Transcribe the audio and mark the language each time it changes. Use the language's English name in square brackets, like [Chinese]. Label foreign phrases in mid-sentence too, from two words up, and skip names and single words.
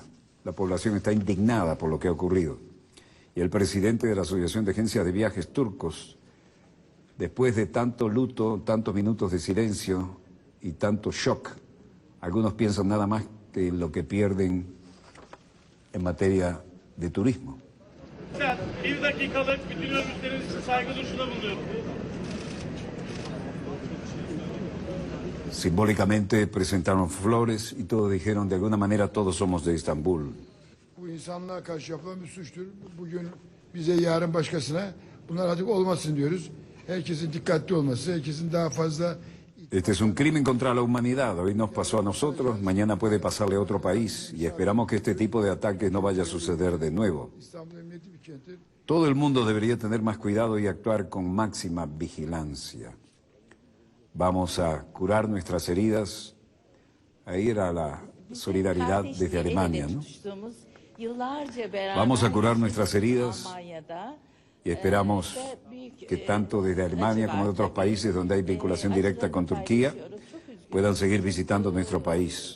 [Spanish] La población está indignada por lo que ha ocurrido. Y el presidente de la Asociación de Agencias de Viajes Turcos, después de tanto luto, tantos minutos de silencio y tanto shock, algunos piensan nada más que en lo que pierden en materia de turismo. [Turkish] Bir dakikalık bütün örgütlerin saygı duruşuna bulunuyorum. [Spanish] Simbólicamente presentaron flores y todos dijeron, de alguna manera todos somos de Estambul. [Turkish] Bu insanlığa karşı yapılan bir suçtur. Bugün bize, yarın başkasına bunlar artık olmasın diyoruz. Herkesin dikkatli olması, herkesin daha fazla [Spanish] Este es un crimen contra la humanidad. Hoy nos pasó a nosotros, mañana puede pasarle a otro país y esperamos que este tipo de ataques no vaya a suceder de nuevo. [Turkish] İstanbul Emniyeti bir kenti. [Spanish] Todo el mundo debería tener más cuidado y actuar con máxima vigilancia. Vamos a curar nuestras heridas. Ahí era la solidaridad desde Alemania, ¿no? Vamos a curar nuestras heridas y esperamos que tanto desde Alemania como de otros países donde hay vinculación directa con Turquía puedan seguir visitando nuestro país.